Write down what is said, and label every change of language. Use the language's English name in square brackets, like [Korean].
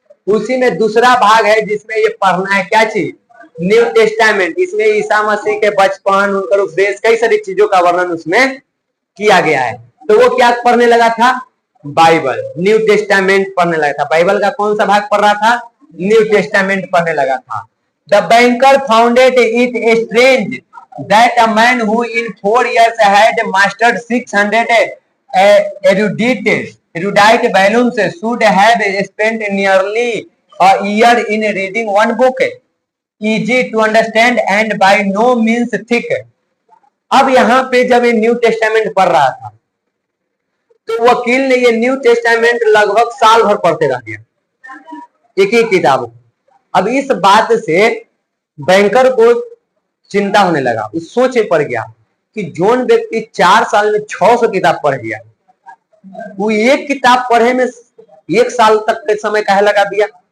[Hindi] उसी में दूसरा भाग है जिसमें ये पढ़ना है क्या चीज, न्यू टेस्टामेंट। इसमें ईसा मसीह के बचपन, उनका उपदेश, कई सारी चीजों का वर्णन उसमें किया गया है। तो वो क्या पढ़ने लगा था, बाइबल, न्यू टेस्टामेंट पढ़ने लगा था। बाइबल का कौन सा भाग पढ़ रहा था, न्यू टेस्टामेंट पढ़ने लगा था। [English] The banker founded it strange that a man who in 4 years had mastered 600 erudite erudite Bellums should have spent nearly a year in reading one book, easy to understand and by no means thick. [Hindi] अब यहाँ पे जब ये new testament पढ़ रहा था तो वकील ने ये न्यू टेस्टामेंट लगभग साल भर पढ़ते रह गया, एक ही किताब। अब इस बात से बैंकर को चिंता होने लगा, उस सोच पड़ गया कि जोन व्यक्ति 4 साल में 600 किताब पढ़ गया, वो एक किताब पढ़े में 1 साल तक के समय काहे लगा दिया।